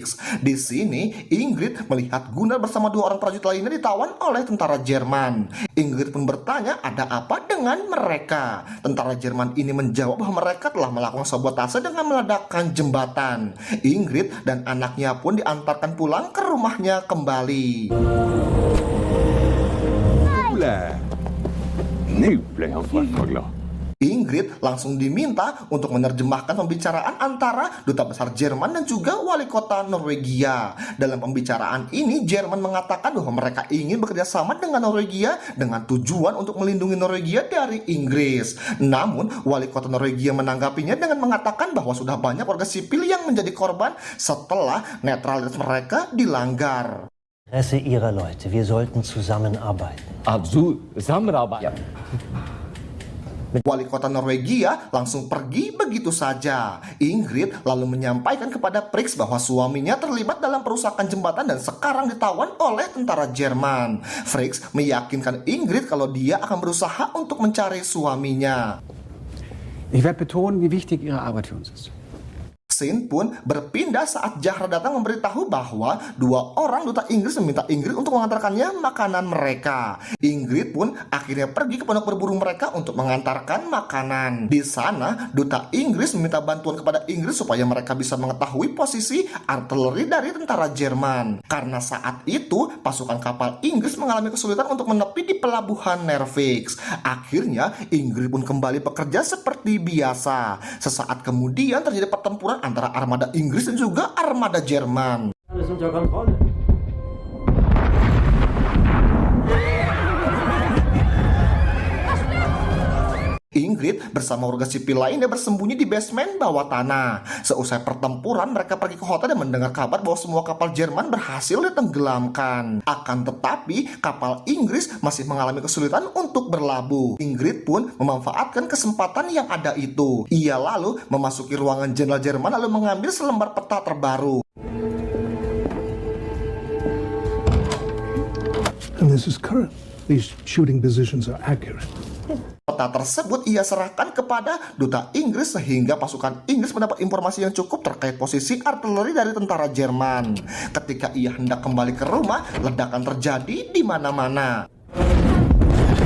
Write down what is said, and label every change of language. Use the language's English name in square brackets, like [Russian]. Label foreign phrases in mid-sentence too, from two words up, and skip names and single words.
[Indonesian] Di sini, Ingrid melihat Gunnar bersama dua orang prajurit lainnya ditawan oleh tentara Jerman. Ingrid pun bertanya ada apa dengan mereka. Tentara Jerman ini menjawab bahwa mereka telah melakukan sabotase dengan meledakkan jembatan. Ingrid dan anaknya pun diantarkan pulang ke rumahnya kembali. [Swedish] Nu blev han för glad. [Indonesian] Ingrid langsung diminta untuk menerjemahkan pembicaraan antara duta besar Jerman dan juga wali kota Norwegia. Dalam pembicaraan ini, Jerman mengatakan bahwa mereka ingin bekerja sama dengan Norwegia dengan tujuan untuk melindungi Norwegia dari Inggris. Namun, wali kota Norwegia menanggapinya dengan mengatakan bahwa sudah banyak warga sipil yang menjadi korban setelah netralitas mereka dilanggar. [German] Interesse Ihrer Leute. Wir sollten zusammenarbeiten. Zusammenarbeiten. [Indonesian] Wali kota Norwegia langsung pergi begitu saja. Ingrid lalu menyampaikan kepada Frix bahwa suaminya terlibat dalam perusakan jembatan dan sekarang ditawan oleh tentara Jerman. Frix meyakinkan Ingrid kalau dia akan berusaha untuk mencari suaminya. [German] Ich werde betonen, wie wichtig Ihre Arbeit für uns ist. [Indonesian] Scene pun berpindah saat Zahra datang memberitahu bahwa dua orang duta Inggris meminta Ingrid untuk mengantarkannya makanan mereka. Ingrid pun akhirnya pergi ke pondok berburu mereka untuk mengantarkan makanan. Di sana, duta Inggris meminta bantuan kepada Inggris supaya mereka bisa mengetahui posisi artileri dari tentara Jerman. Karena saat itu, pasukan kapal Inggris mengalami kesulitan untuk menepi di pelabuhan Narvik. Akhirnya, Ingrid pun kembali bekerja seperti biasa. Sesaat kemudian terjadi pertempuran antara armada Inggris dan juga armada Jerman. [German] Alles unter Kontrolle. [Indonesian] Ingrid bersama warga sipil lainnya bersembunyi di basement bawah tanah. Seusai pertempuran, mereka pergi ke hotel dan mendengar kabar bahwa semua kapal Jerman berhasil ditenggelamkan. Akan tetapi, kapal Inggris masih mengalami kesulitan untuk berlabuh. Ingrid pun memanfaatkan kesempatan yang ada itu. Ia lalu memasuki ruangan jenderal Jerman lalu mengambil selembar peta terbaru. [English] And this is current. These shooting positions are accurate. [Indonesian] Peta tersebut ia serahkan kepada duta Inggris sehingga pasukan Inggris mendapat informasi yang cukup terkait posisi artileri dari tentara Jerman. Ketika ia hendak kembali ke rumah, ledakan terjadi di mana-mana.